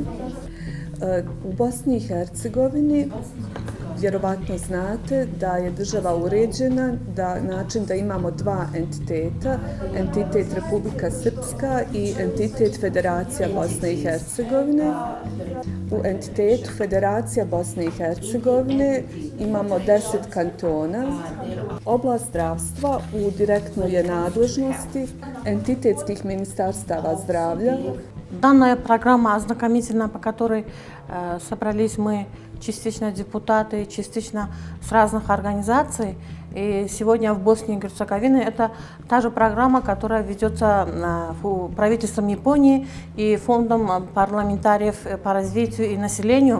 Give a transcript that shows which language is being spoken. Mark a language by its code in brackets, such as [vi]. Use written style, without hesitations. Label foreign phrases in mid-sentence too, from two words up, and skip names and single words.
[bs] U Bosni i Hercegovini vjerovatno znate da je država uređena na način da imamo dva entiteta, entitet Republika Srpska i entitet Federacija Bosne i Hercegovine. U entitetu Federacija Bosne i Hercegovine imamo 10 kantona. Oblast zdravstva u direktnoj je nadležnosti entitetskih ministarstava здравля. [ru] Данная программа ознакомительная, по которой собрались мы частично депутаты, частично с разных организаций. И сегодня в Боснии и Герцеговине это та же программа, которая ведется правительством Японии и фондом парламентариев по развитию и населению.